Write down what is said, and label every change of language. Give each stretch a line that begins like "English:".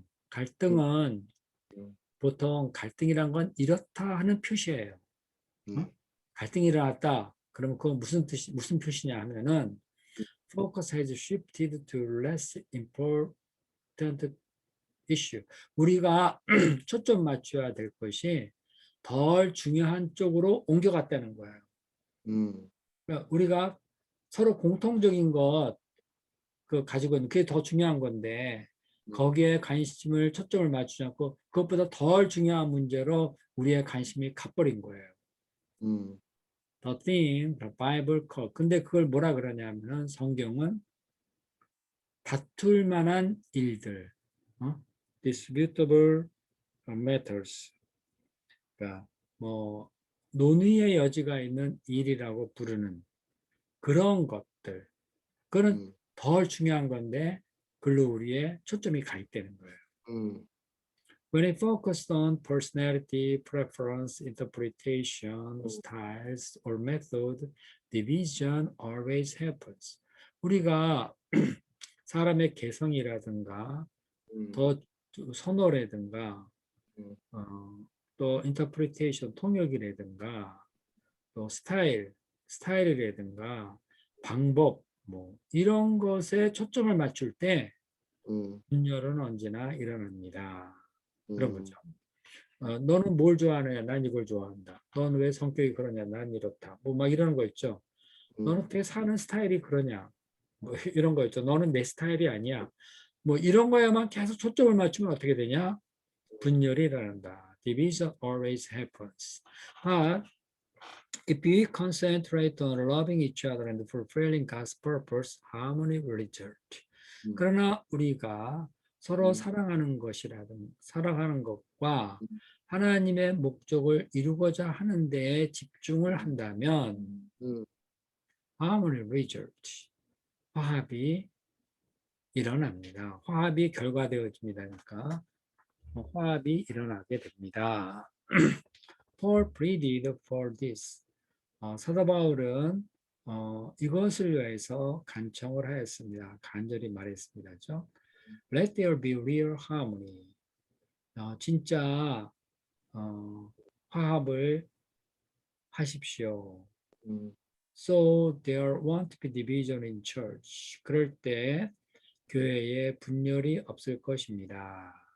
Korean: 갈등은 보통 갈등이란 건 이렇다 하는 표시예요. 어? 음, 갈등이 일어났다. 그러면 그건 무슨 표시냐 하면은
English: focus has shifted to less important issue.
Korean: 우리가 초점 맞춰야 될 것이 덜 중요한 쪽으로 옮겨갔다는 거예요. 음, 그러니까 우리가 서로 공통적인 것 가지고 있는 그게 더 중요한 건데 거기에 관심을 초점을 맞추지 않고 그것보다 덜 중요한 문제로 우리의 관심이 가버린 거예요. 음,
English: The thing, the Bible call.
Korean: 근데 그걸 뭐라 그러냐면은 성경은 다툴 만한 일들,
English: disputable matters.
Korean: 그러니까 뭐 논의의 여지가 있는 일이라고 부르는 그런 것들. 그거는 음, 덜 중요한 건데 글로 우리의 초점이 가 있다는 거예요. 음,
English: When it focused on personality, preference, interpretation, 음, styles, or method, division always happens.
Korean: 우리가 사람의 개성이라든가 음, 더 선호라든가 음, 어, 또 interpretation, 통역이라든가 또 스타일이라든가 방법 뭐 이런 것에 초점을 맞출 때 분열은 언제나 일어납니다. 그런 거죠. 너는 뭘 좋아하느냐? 난 이걸 좋아한다. 너는 왜 성격이 그러냐? 난 이렇다. 뭐 막 이런 거 있죠. 너는 어떻게 사는 스타일이 그러냐? 뭐 이런 거 있죠. 너는 내 스타일이 아니야. 뭐 이런 거에만 계속 초점을 맞추면 어떻게 되냐? 분열이 일어난다.
English: Division always happens. But if we concentrate on loving each other and fulfilling God's purpose, harmony will result.
Korean: 그러나 우리가 서로 사랑하는 것과 하나님의 목적을 이루고자 하는 데에 집중을 한다면
English: harmony result,
Korean: 화합이 일어납니다. 화합이 결과되어집니다니까 화합이 일어나게 됩니다.
English: Paul pleaded for this.
Korean: 사도 바울은 이것을 위해서 간청을 하였습니다. 간절히 말했습니다. 그렇죠?
English: Let there be real harmony.
Korean: 진짜 화합을 하십시오.
English: So there won't be division in church.
Korean: 그럴 때 교회에 분열이 없을 것입니다.